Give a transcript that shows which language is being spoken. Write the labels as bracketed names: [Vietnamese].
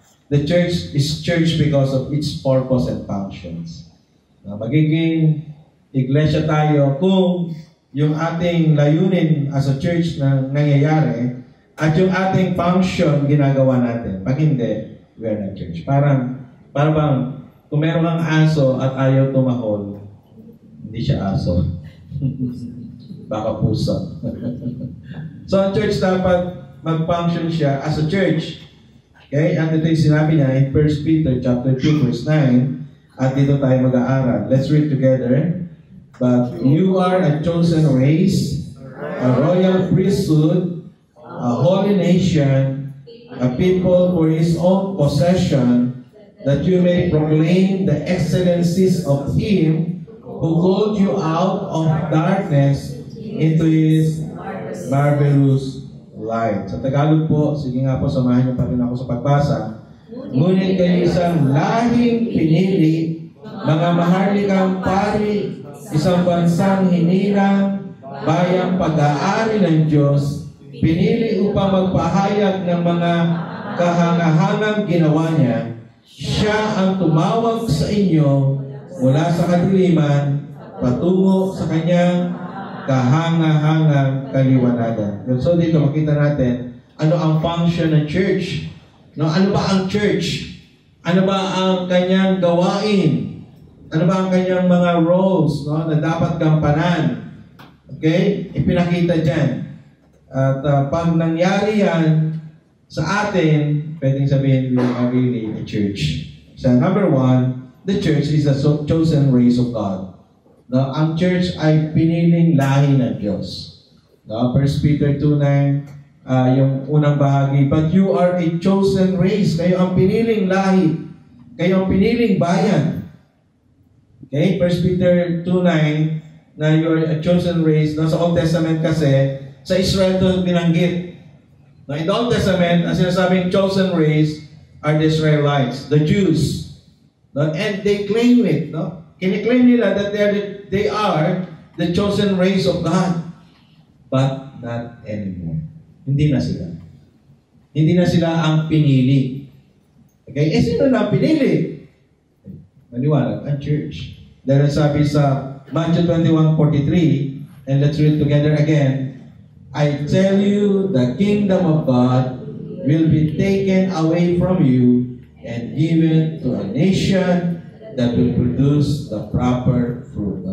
[English] The church is church because of its purpose and functions. [Filipino] Magiging iglesia tayo kung yung ating layunin [English] as a church [Filipino] na nangyayari at yung ating function ginagawa natin. Pag hindi, [English] we are not church. [Filipino] Parang kung meron kang aso at ayaw tumahol, hindi siya aso. Baka pusa. So, ang church dapat mag-function siya [English] as a church. [Filipino] Okay? At ito yung sinabi niya in 1 Peter chapter 2, verse 9. At dito tayo mag-aaral. [English] Let's read together. But you are a chosen race, a royal priesthood, a holy nation, a people for His own possession, that you may proclaim the excellencies of Him who called you out of darkness into His marvelous light. [Filipino] Sa Tagalog po, sige nga po, samahan niyo pa rin ako sa pagbasa. Ngunit kayo isang lahing pinili, mga maharlikang pari, isang bansang hinilang, bayang pag-aari ng Diyos, pinili upang magpahayag ng mga kahangahangang ginawa niya. Siya ang tumawag sa inyo mula sa kadiliman patungo sa kanyang kahangahangang kaliwanagan. So dito makita natin ano ang function ng church. No, ano ba ang church? Ano ba ang kanyang gawain? Ano ba ang kanyang mga roles, no, na dapat gampanan? Okay? Ipinakita dyan. At pag nangyari yan sa atin, pwedeng sabihin [English] we are really a church. So number one, the church is a chosen race of God. [Filipino] No, ang church ay piniling lahi ng Diyos. [English] No, 1 Peter 2:9, [Filipino] yung unang bahagi, [English] but you are a chosen race. [Filipino] Kayo ang piniling lahi. Kayo ang piniling bayan. [English] Okay, 1 Peter 2:9, na you are a chosen race. [Filipino] No, sa Old Testament kasi, sa Israel ito binanggit. [English] No, in the Old Testament, [Filipino] ang sinasabing [English] chosen race are the Israelites, the Jews. No, and they claim it. No? [Filipino] Kiniklaim nila [English] that they are the chosen race of God. But not anymore. [Filipino] Hindi na sila. Hindi na sila ang pinili. Okay? Eh, sino na ang pinili? Maliwanag, ang church. Dahil sabi sa [English] Matthew 21:43, and let's read together again, I tell you, the kingdom of God will be taken away from you and given to a nation that will produce the proper fruit.